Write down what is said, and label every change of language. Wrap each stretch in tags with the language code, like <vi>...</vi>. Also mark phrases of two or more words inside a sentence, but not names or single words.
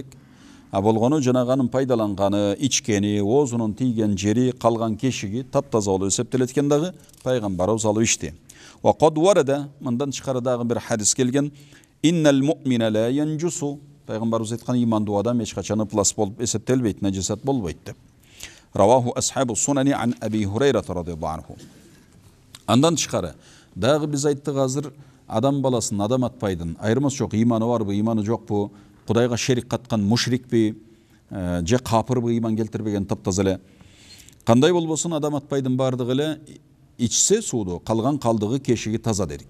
<ky>А болгону жанагынын пайдаланганы, ичкени, оозунун тийген жери, калган кешиги таптаза болуп эсептелет экен дагы пайгамбарыбыз алып ичти.</ky> <ar>وقد ورد,</ar> <ky>мындан тышкары дагы бир хадис келген.</ky> <ar>إن المؤمن لا ينجس.</ar> <ky>Пайгамбарыбыз айткан имандуу адам эч качан ыплас болуп эсептелбейт, нажасат болбойт деп.</ky> <ar>رواه أصحاب السنن عن أبي هريرة رضي الله عنه.</ar> <ky>Андан тышкары дагы биз айттык азыр адам баласын адам атпайдын. Айырмасы жок, иманы барбы, иманы жокпу, Кудайга шерик каткан мушрикпи, же капырбы, иман келтирбеген таптаза эле. Кандай болбосун адам атпайдын бардыгы эле ичсе сууду, калган калдыгы кешиги таза дедик.</ky>